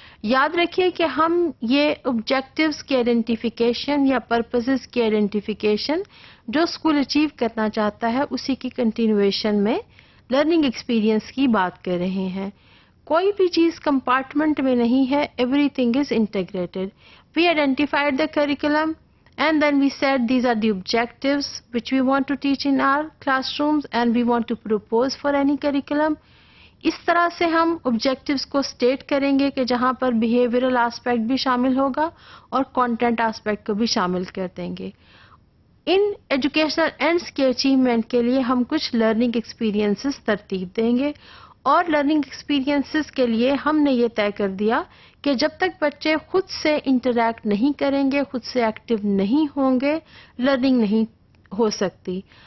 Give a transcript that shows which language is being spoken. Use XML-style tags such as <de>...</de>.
<ur>یاد رکھیے کہ ہم یہ objectives کی identification یا purposes کی identification جو اسکول اچیو کرنا چاہتا ہے اسی کی کنٹینویشن میں لرننگ ایکسپیرینس کی بات کر رہے ہیں. کوئی بھی چیز کمپارٹمنٹ میں نہیں ہے,</ur> <en>Everything is integrated. We identified the curriculum and then we said these are the objectives which we want to teach in our classrooms and we want to propose for any curriculum.</en> <ur>اس طرح سے ہم objectives کو state کریں گے کہ جہاں پر behavioral aspect بھی شامل ہوگا اور content aspect کو بھی شامل کر دیں گے. ان ایجوکیشنل اینڈس کے اچیومنٹ کے لیے ہم کچھ لرننگ ایکسپیرینسز ترتیب دیں گے, اور لرننگ ایکسپیرینسز کے لیے ہم نے یہ طے کر دیا کہ جب تک بچے خود سے انٹریکٹ نہیں کریں گے, خود سے ایکٹیو نہیں ہوں گے, لرننگ نہیں ہو سکتی.</ur>